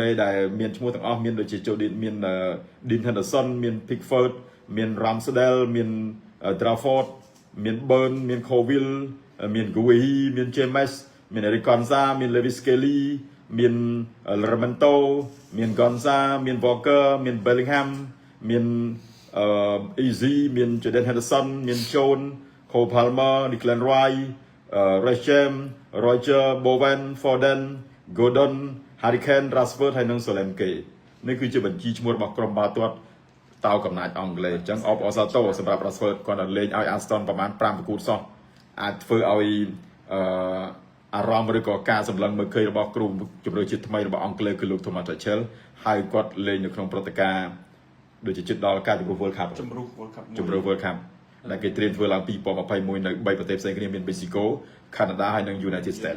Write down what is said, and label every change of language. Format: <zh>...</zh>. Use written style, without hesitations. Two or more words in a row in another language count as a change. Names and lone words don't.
<km>សដែលមានឈ្មោះទាំងអស់មានដូចជា Jody មាន Dean Henderson មាន Pickford មាន Ramsdale មាន Trafford មាន Burn មាន Colwill មាន Guehi មាន James មាន Eric Gonza មាន Lewis Kelly មាន Lamento មាន Gonza មាន Walker មាន Bellingham មានEasy មាន Jordan Henderson មាន Jones Cole Palmer Declan Rice Reece James Roger Bowen Foden Gordon Harry Kane Rashford ហើយនិង Solanke នេះគឺជាបញ្ជីឈ្មោះរបស់ក្រុមបាល់ទាត់តោកំណាចអង់គ្លេសអញ្ចឹងអបអសាទរសម្រាប់ Rashford គាត់លេងឲ្យ Aston ប្រហែល5ប្រកួតសោះអាចធ្វើឲ្យអារម្មណ៍ឬក៏ការសម្លឹងមើលឃើញរបស់គ្រូជម្រើសជាតិថ្មីរបស់អង់គ្លេសគឺលោក Thomas Tuchel ហើយគាត់លេងនៅក្នុងព្រឹត្តិការណ៍ដូចជាជិតដល់ការជម្រុះ World Cup ជម្រុះ World Cup ដែលគេត្រៀមធ្វើឡើង2021នៅ3ប្រទេសផ្សេងគ្នាមាន Mexico Canada ហើយនិង United States</km>